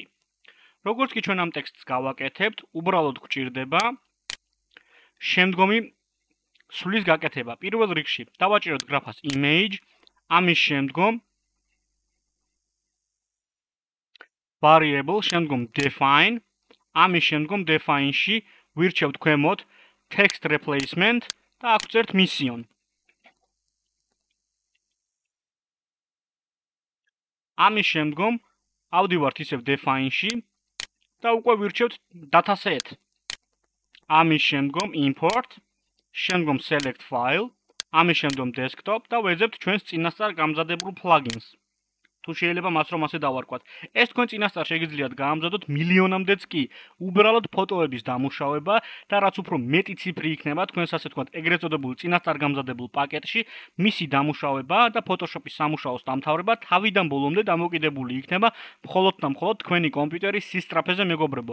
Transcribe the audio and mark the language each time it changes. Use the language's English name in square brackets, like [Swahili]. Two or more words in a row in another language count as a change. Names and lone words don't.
[Georgian] როგორც კი ჩვენ ამ ტექსტს გავაკეთებთ, უბრალოდ გვჭირდება შემდგომი სulis გაკეთება. პირველ რიგში დავაჭიროთ გრაფას image, ამის შემდგომ variable, შემდგომ define, ამის შემდგომ define-ში ვირჩევთ ქვემოთ [English] text replacement [Georgian] და აქ ვწერთ mission. ამის შემდგომ ავდივართ ისევ define-ში და უკვე ვირჩევთ dataset. ამის შემდგომ import, შემდგომ [English] select file, [Georgian] ამის შემდგომ desktop და ვეძებთ ჩვენს წინასწარ გამზადებულ plugins. თუ შეიძლება მას რომ ასე დავარქვათ. ეს თქვენ წინასწარ შეგიძლიათ გაამზადოთ მილიონამდეც კი უბრალოდ ფოტოების დამუშავება და რაც უფრო მეტი ციფრი იქნება თქვენს ასე თქვათ ეგრეთ წოდებულ წინასწარ გამზადებულ პაკეტში, მისი დამუშავება და Photoshop-ის სამუშაოს დამთავრება თავიდან ბოლომდე დამოკიდებული იქნება მხოლოდ და მხოლოდ თქვენი კომპიუტერის სისწრაფეზე მეგობრებო.